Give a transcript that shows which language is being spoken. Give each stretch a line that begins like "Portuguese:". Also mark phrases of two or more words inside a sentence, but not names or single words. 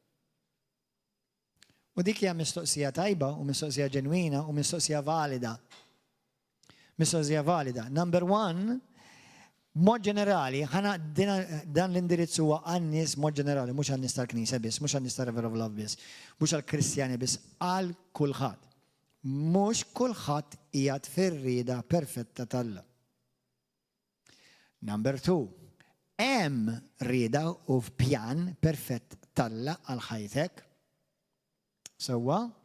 Maltese: U dik hija mistoqsija tajba u mistoqsija ġenwina u mistoqsija valida. Mistoqsija valida.
English: Number one,
Maltese: mod ġenerali, ħana dan l-indirizz huwa għan-nies mod ġenerali, mhux għan-nies tal-Knisja biss, mhux għan-nies tal-River of Love biss, mhux għall-Kristjani biss, għal kulħadd. Mhux kulħadd qiegħed fir-rieda perfetta tal-Alla.
English: Number two,
Maltese: hemm rieda u pjan perfett tal-Alla għal ħajtek. Sewwa.